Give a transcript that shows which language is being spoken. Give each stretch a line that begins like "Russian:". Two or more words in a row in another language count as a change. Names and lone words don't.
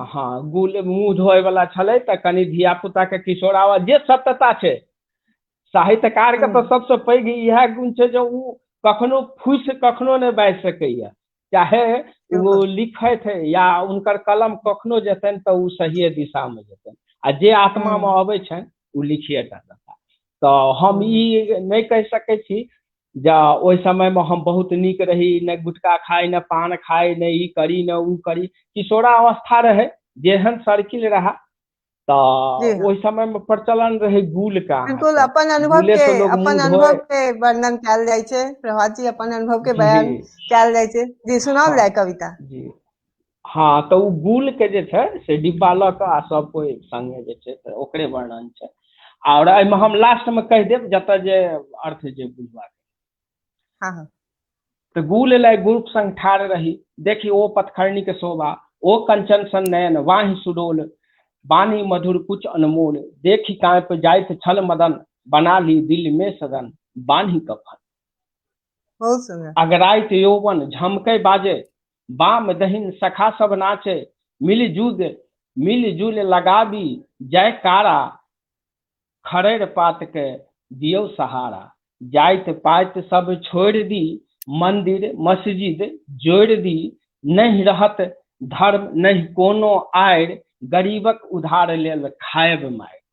Maithili: हाँ गुल मुंह धोए वाला छलै त कनि धिया पुता के किशोरावा जे सत्यता छै, साहित्यकार के तो सबसे पैघ इएह गुण छै जे उ कखनो फूसि कखनो नहि बाजि सकैया, चाहे वो लिखैत है या उनकर कलम कखनो जेतनि तो उ सही दिशा में जेतनि, आ जे आत्मा में अबै छनि उ लिखिए टा देता। तो हम ई नहीं कह सकै छी जे ओहि समय में हम बहुत नीक रही, न गुटखा खाई, न पान खाई, न ई करी न उ करी। किशोरा अवस्था रहे, जेहन सर्किल रहा, तो जी हाँ, ओहि समय में प्रचलन रहे गुल का। बिल्कुल अहाँके अपन अनुभव गुले के से लोग अपन मुंह अनुभव धोए। के वर्णन कैल जाय छै। प्रभात जी अपन अनुभव के जी बयान कैल जाय छै। जी सुनाओल हाँ जाय कविता। जी हाँ, तो उ गुल के जे छै से डिब्बा लऽ कऽ आ सब कोई संगे जे छै से ओकरे वर्णन छै। और एहिमे हम लास्ट में कह देब जतऽ जे अर्थ जे बुझबाक। हाँ हाँ तो गुल लै गुरुप संग ठाढ़ रही, देखी ओ पथखरणी के शोभा, ओ कंचन सन नयन वाहि सुडोल, बानी मधुर कुछ अनमोल, देखी कांप जाइत छल मदन, बना ली दिल में सदन, बान्ही कफन। बहुत सुंदर। अगराइत यौवन झमकै बाजे, बाम दहिन सखा सब नाचे, मिल जुल लगाबी जयकारा, खरैर पात के दियौ सहारा, जाइत पाइत सब छोड़ दी, मंदिर मस्जिद जोड़ दी, नहीं रहत धर्म नहीं कोनो आयर, गरीबक उधार लेल खायब मायर।